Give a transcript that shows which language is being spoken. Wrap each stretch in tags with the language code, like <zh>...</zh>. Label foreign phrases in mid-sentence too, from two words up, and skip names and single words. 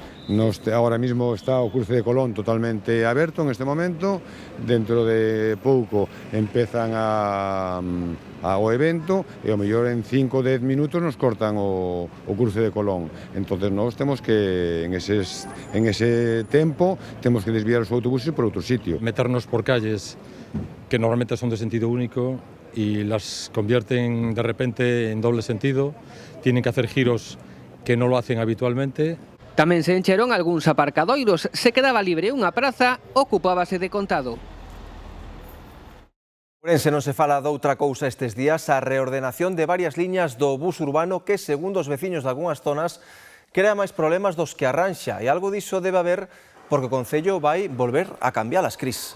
<es>Ahora mismo</es> <gl>está o cruce de Colón totalmente aberto</gl> <es>en este momento,</es> <gl>dentro de pouco empezan o evento e ao mellor en 5 ou 10 minutos nos cortan o cruce de Colón. Entonces nós temos que, en ese tempo, temos que desviar os autobuses por outro sitio.</gl> <es>Meternos por calles que normalmente son de sentido único y las convierten de repente en doble sentido, tienen que hacer giros que no lo hacen habitualmente.</es> <gl>Tamén se encheron algúns aparcadoiros, se quedaba libre unha praza, ocupábase de contado. Ourense non se fala doutra cousa estes días, a reordenación de varias liñas do bus urbano que, segundo os veciños de algunhas zonas, crea máis problemas dos que arranxa, e algo diso debe haber porque o Concello vai volver a cambiar as cris.</gl>